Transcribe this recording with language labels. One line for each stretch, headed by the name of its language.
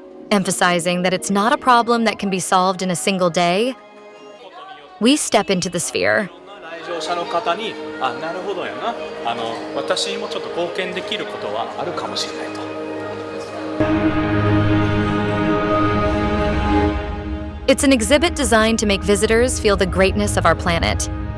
English: Emphasizing that it's not a problem that can be solved in a single day, we step into the sphere.
Japanese: 来場者の方に、なるほどやな、私もちょっと貢献できることはあるかもしれないと。
English: It's an exhibit designed to make visitors feel the greatness of our planet.